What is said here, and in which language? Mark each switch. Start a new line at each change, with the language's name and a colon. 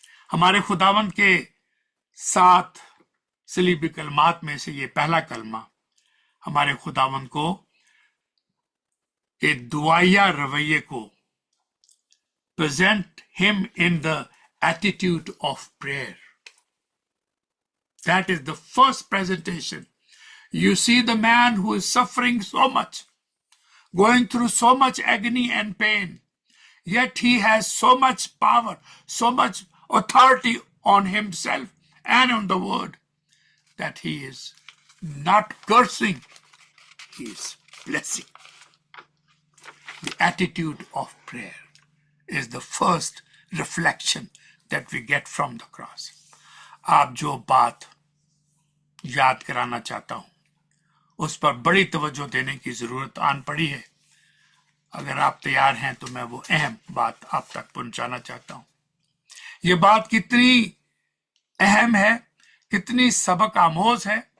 Hindi: हमारे खुदावन के 7 सलीबी कलमात में से ये पहला कलमा हमारे खुदावन को के दुआया रवैये को,
English: present him in the attitude of prayer. That is the first presentation. You see the man who is suffering so much, going through so much agony and pain, yet he has so much power, so much authority on himself and on the word that he is not cursing, he is blessing. The attitude of prayer is the first reflection that we get from the cross.
Hindi: आप जो बात याद कराना चाहता हूं उस पर बड़ी तवज्जो देने की जरूरत आन पड़ी है। अगर आप तैयार हैं तो मैं वो अहम बात आप तक पहुंचाना चाहता हूं। ये बात कितनी अहम है, कितनी सबक आमोज है।